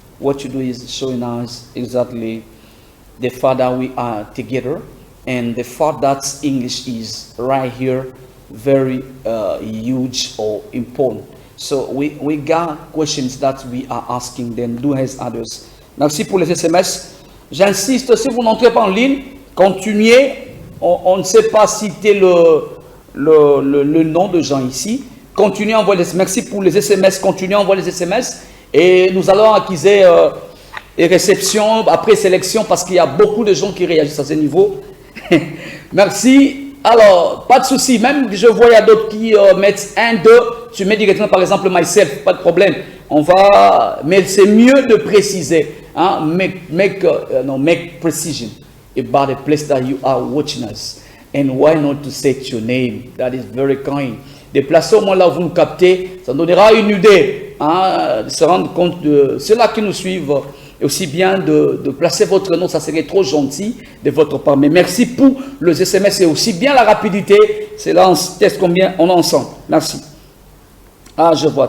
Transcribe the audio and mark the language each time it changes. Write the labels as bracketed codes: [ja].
[en] What you do is showing us exactly the fact that we are together and the fact that English is right here very huge or important. So we got questions that we are asking them, do as others [fr] Merci pour les SMS. J'insiste, si vous n'entrez pas en ligne, continuez. On ne sait pas citer le nom de gens ici. Continuez à envoyer les SMS. Merci pour les SMS. Continuez à envoyer les SMS. Et nous allons acquiser les réceptions après sélection parce qu'il y a beaucoup de gens qui réagissent à ce niveau. Merci. Alors, pas de souci. Même je vois, il y a d'autres qui mettent 1, 2. Tu mets directement, par exemple, myself. Pas de problème. On va... Mais c'est mieux de préciser. Hein? [en] Make precision about the place that you are watching us. And why not to say your name? That is very kind. [fr] Déplacez au moins là où vous nous captez. Ça nous donnera une idée. Hein, de se rendre compte de ceux-là qui nous suivent. Et aussi bien de placer votre nom, ça serait trop gentil de votre part. Mais merci pour les SMS et aussi bien la rapidité. C'est là, on teste combien on est ensemble. Merci. Ah, je vois.